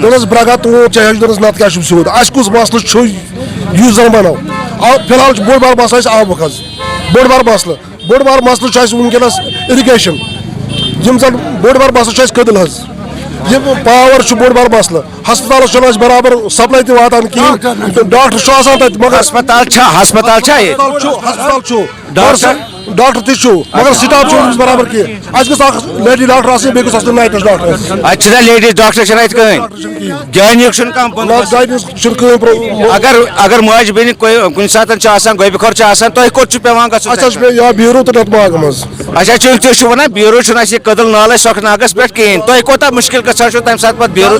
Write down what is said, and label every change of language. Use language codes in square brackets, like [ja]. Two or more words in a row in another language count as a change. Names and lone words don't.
[ks] ब्रगा तो हेच नत क्या सूद कुछ मसल यु जन बनो फिलहाल बोड़ बार मसल आबुक बोड़ बार मसल वनकस इरिगेशन बोड़ बार मसल कदल یہ پاور بوڑ بار مسلہ ہسپتال برابر سپلائی تہ واتان کہین ڈاکٹر آسان تتہ مگر ڈاکٹر تہ مگر سٹاف برابر کی اس گھس [en] lady doctor [ks] آسن بیٚیہِ گوٚژھ آسُن [en] nights doctor [ks] اچھا [en] ladies doctor [ks] چھنہ اتہ کہیں جانیک چھن کم اگر ماج بین کُنہِ ساتہٕ چھِ آسان گوبہِ خور چھِ آسان تۄہہِ کوٚت چھُ پیٚوان گژھُن اَسہِ چھُ یا بیٖرو تہٕ نتہٕ باغ منٛز اچھا چونکہ تُہۍ چھِو وَنان بیٖرو چھُنہٕ اَسہِ کٔدٕل نالے سۄکھٕ ناگس پٮ۪ٹھ کِہیٖنۍ تۄہہِ کوتاہ مُشکل گژھان چھُ تَمہِ ساتہٕ پتہٕ بیٖرو